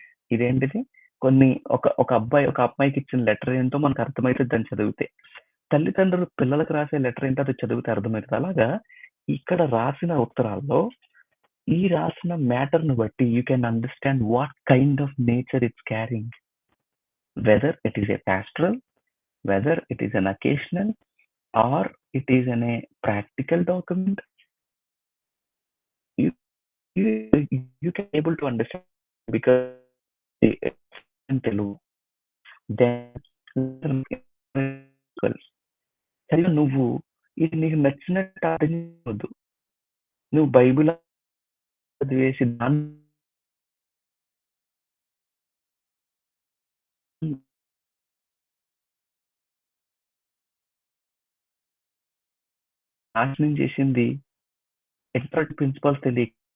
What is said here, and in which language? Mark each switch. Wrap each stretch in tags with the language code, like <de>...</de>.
<te>ఇదేంటిది కొన్ని ఒక అబ్బాయి ఒక అమ్మాయికి ఇచ్చిన లెటర్ ఏంటో మనకు అర్థమైతది దాన్ని చదివితే. తల్లిదండ్రులు పిల్లలకి రాసే లెటర్ ఏంటో అది చదివితే అర్థమైతది. అలాగా ఇక్కడ రాసిన ఉత్తరాల్లో ఈ రాసిన మ్యాటర్‌ని బట్టి</te> <en>You can understand what kind of nature it's carrying. Whether it is a pastoral, whether it is an occasional, or it is a practical document, you you, you can able to understand because in Telugu. Then</en> <te>సరిగ్గా నువ్వు ఇది నీకు నచ్చినట్టు అర్థం చేసుకోవద్దు. నువ్వు Bible చదివేసి దాన్ని నాశనం చేసింది ఎక్స్‌పర్ట్ ప్రిన్సిపల్స్ తెలియక.</te>